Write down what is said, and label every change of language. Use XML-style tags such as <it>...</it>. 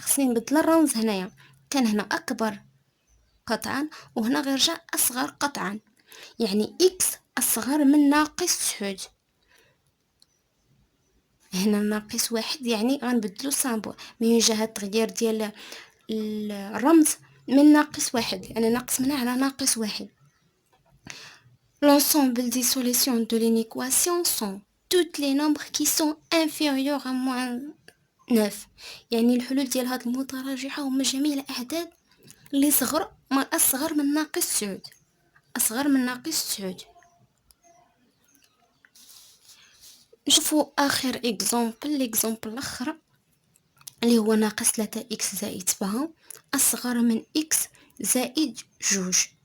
<ar>خصني نبدل الرمز هنايا، كان هنا اكبر قطعا وهنا غيرجع اصغر قطعا، يعني اكس اصغر من ناقص 9. هنا ناقص واحد يعني غنبدلو السامبول من جهة التغيير ديال الرمز من ناقص واحد، لأننا قسمنا على ناقص واحد.</ar> <fr>L'ensemble des solutions de l'inéquation sont toutes les nombres qui sont inférieurs à moins 9.</fr> <ar>يعني الحلول ديال هاد المتراجحة هما جميع الأعداد اللي أصغر من ناقص 9. أصغر من ناقص 9. نشوفو آخر الإكزامبل الآخر اللي هو ناقص 3 إكس زائد 7 أصغر من إكس زائد جوج.</ar>